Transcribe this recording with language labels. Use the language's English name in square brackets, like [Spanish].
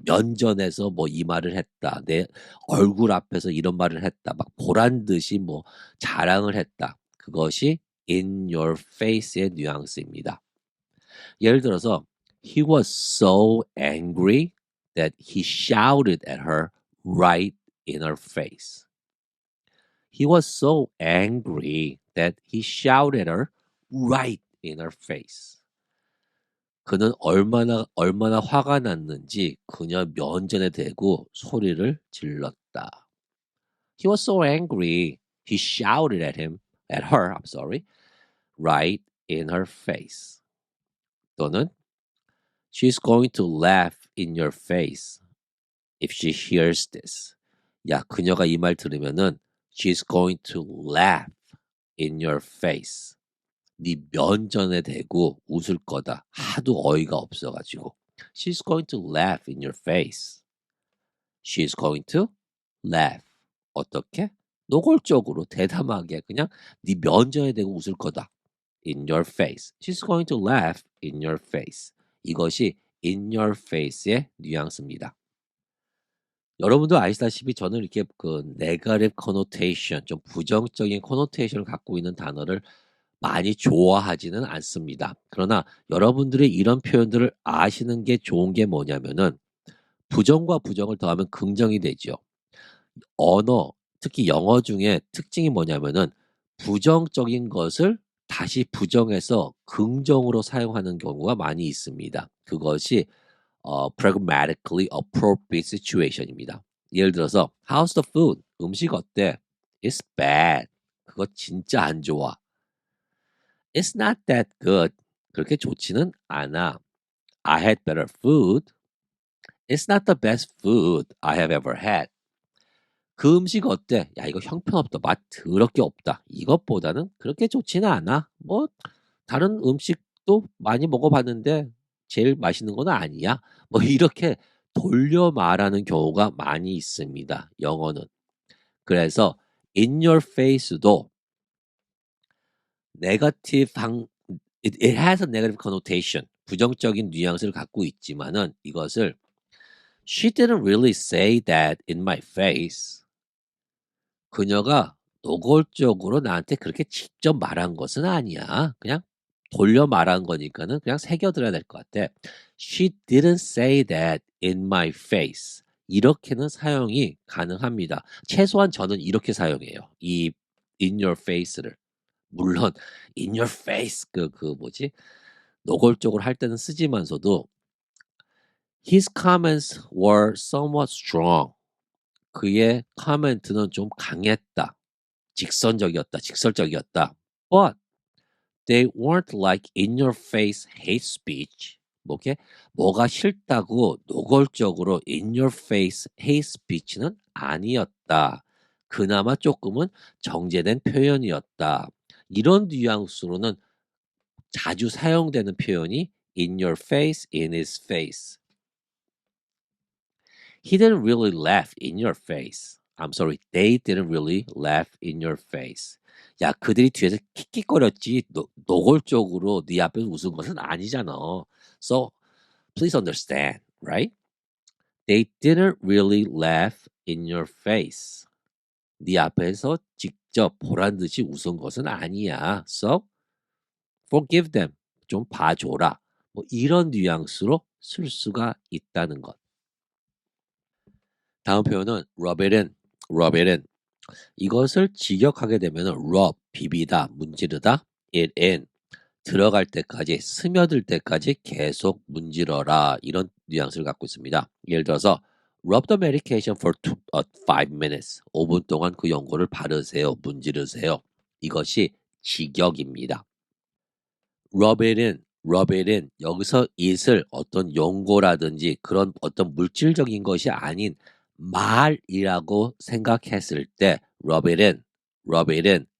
[Korean] 면전에서 뭐 이 말을 했다. 내 얼굴 앞에서 이런 말을 했다. 막 보란 듯이 뭐 자랑을 했다. 그것이 in your face의 뉘앙스입니다. 예를 들어서 [English] he was so angry that he shouted at her right in her face. He was so angry that he shouted at her right in her face. [Korean] 그는 얼마나 화가 났는지 그녀 면전에 대고 소리를 질렀다. [English] He was so angry. He shouted at her, I'm sorry, right in her face. [Korean] 또는 [English] she's going to laugh in your face if she hears this. [Korean] 야, 그녀가 이 말 들으면은 [English] she's going to laugh in your face. [Korean] 네 면전에 대고 웃을 거다. 하도 어이가 없어가지고. [English] She's going to laugh in your face. She's going to laugh. [Korean] 어떻게? 노골적으로 대담하게 그냥 네 면전에 대고 웃을 거다. [English] In your face. She's going to laugh in your face. [Korean] 이것이 in your face의 뉘앙스입니다. 여러분도 아시다시피 저는 이렇게 그 negative connotation, 좀 부정적인 connotation을 갖고 있는 단어를 많이 좋아하지는 않습니다. 그러나 여러분들이 이런 표현들을 아시는 게 좋은 게 뭐냐면은 부정과 부정을 더하면 긍정이 되죠. 언어, 특히 영어 중에 특징이 뭐냐면은 부정적인 것을 다시 부정해서 긍정으로 사용하는 경우가 많이 있습니다. 그것이 [English] pragmatically appropriate situation [Korean] 입니다. 예를 들어서 [English] how's the food? [Korean] 음식 어때? [English] It's bad. [Korean] 그거 진짜 안 좋아. [English] It's not that good. [Korean] 그렇게 좋지는 않아. [English] I had better food. It's not the best food I have ever had. [Korean] 그 음식 어때? 야, 이거 형편없다. 맛 더럽게 없다. 이것보다는 그렇게 좋지는 않아. 뭐 다른 음식도 많이 먹어봤는데 제일 맛있는 건 아니야. 뭐 이렇게 돌려 말하는 경우가 많이 있습니다. 영어는. 그래서 [English] in your face도 네거티브 it has a negative connotation. [Korean] 부정적인 뉘앙스를 갖고 있지만은 이것을 [English] she didn't really say that in my face. [Korean] 그녀가 노골적으로 나한테 그렇게 직접 말한 것은 아니야. 그냥 돌려 말한 거니까는 그냥 새겨들어야 될 것 같아. [English] She didn't say that in my face. [Korean] 이렇게는 사용이 가능합니다. 최소한 저는 이렇게 사용해요. 이 in your face를. 물론 in your face 그 뭐지? 노골적으로 할 때는 쓰지만서도 [English] his comments were somewhat strong. [Korean] 그의 코멘트는 좀 강했다. 직선적이었다. 직설적이었다. [English] But they weren't like in your face hate speech. [Korean] 뭐가 싫다고 노골적으로 in your face hate speech는 아니었다. 그나마 조금은 정제된 표현이었다. 이런 뉘앙스로는 자주 사용되는 표현이 in your face, in his face. [English] He didn't really laugh in your face. I'm sorry, they didn't really laugh in your face. [Korean] 야, 그들이 뒤에서 킥킥거렸지 노골적으로 네 앞에서 웃은 것은 아니잖아. [English] So please understand, right? They didn't really laugh in your face. [Korean] 네 앞에서 직접 보란 듯이 웃은 것은 아니야. [English] So forgive them. [Korean] 좀 봐줘라. 뭐 이런 뉘앙스로 쓸 수가 있다는 것. 다음 표현은 rub it in. 이것을 직역하게 되면 rub, 비비다, 문지르다, it in. 들어갈 때까지, 스며들 때까지 계속 문지러라. 이런 뉘앙스를 갖고 있습니다. 예를 들어서 [English] rub the medication for 5 minutes. [Korean] 5분 동안 그 연고를 바르세요. 문지르세요. 이것이 직역입니다. [English] rub it in. [Korean] 여기서 it을 어떤 용고라든지 그런 어떤 물질적인 것이 아닌 말이라고 생각했을 때 rub it in.